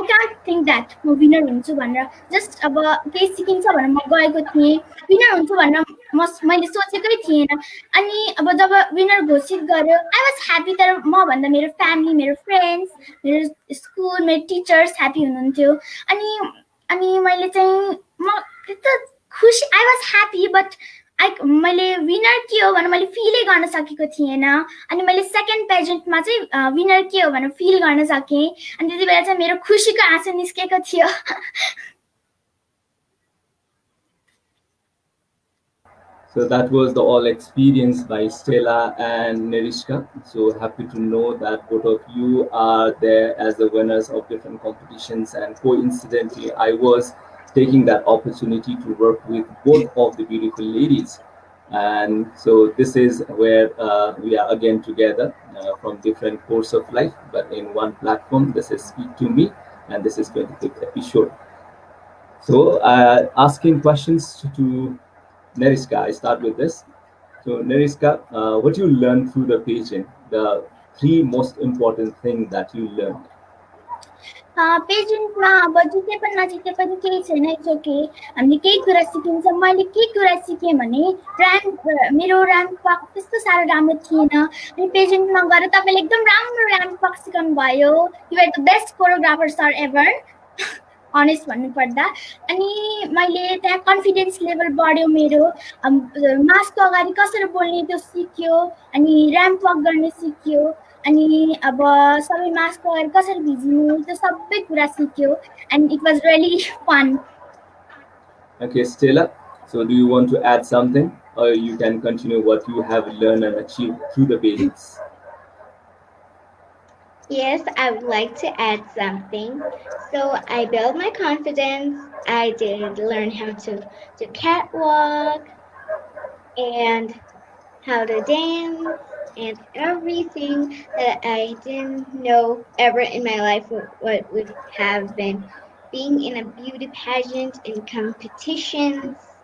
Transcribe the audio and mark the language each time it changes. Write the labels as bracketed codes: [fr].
[en] I can't think that [ne] म winner हुन्छु भनेर जस्ट अब केही सिकिन्छ भनेर म गएको थिएँ विनर हुन्छु भनेर मैले सोचेकै थिएन अनि अब जब विनर घोषित गर्यो [en] I was happy [ne] तर म भन्दा मेरो फ्यामिली मेरो फ्रेन्ड्स मेरो स्कुल मेरो टिचर्स ह्याप्पी हुनुहुन्थ्यो अनि अनि मैले चाहिँ म त्यस्तो खुसी [en] I was happy but [ne] मैले विनर के हो भनेर मैले फिलै गर्न सकेको थिएन अनि मैले सेकेन्ड पेजेन्टमा चाहिँ विनर के हो भनेर फिल गर्न सकेँ अनि त्यति बेला चाहिँ मेरो खुसीको आँसु निस्केको थियो [en] So that was the all experience by Stella and Neriska. So happy to know that both of you are there as the winners of different competitions. And coincidentally, I was taking that opportunity to work with both of the beautiful ladies. And so this is where we are again together from different course of life, but in one platform. This is Speak to Me, and this is 25th episode. So asking questions to Neriska, I start with this. So Neriska, what you learned through the pageant, the three most important things that you learned? [ne] पेजेन्टमा अब जिते पनि नजिते पनि केही छैन [en] it's okay [ne] हामीले केही कुरा सिकिन्छ मैले के कुरा सिकेँ भने मेरो ऱ्याम्प वक त्यस्तो साह्रो राम्रो थिएन अनि पेजेन्टमा गएर तपाईँले एकदम राम्रो ऱ्याम्प वक सिकाउनु भयो [en] you are the best choreographers are ever honest [ne] भन्नुपर्दा अनि मैले त्यहाँ कन्फिडेन्स लेभल बढ्यो मेरो मास्कको अगाडि कसरी बोल्ने त्यो सिक्यो अनि ऱ्याम्प वक गर्ने सिक्यो अनि अब सबै मास्कको अगाडि कसरी भिजिनु त्यो सबै कुरा सिक्यो [en] And it was really fun Okay, Stella, so do you want to add something or you can continue what you have learned and achieved through the pageants? Yes, I would like to add something. So I built my confidence. I did learn how to do catwalk and how to dance and everything that I didn't know ever in my life what would have been being in a beauty pageant and competitions.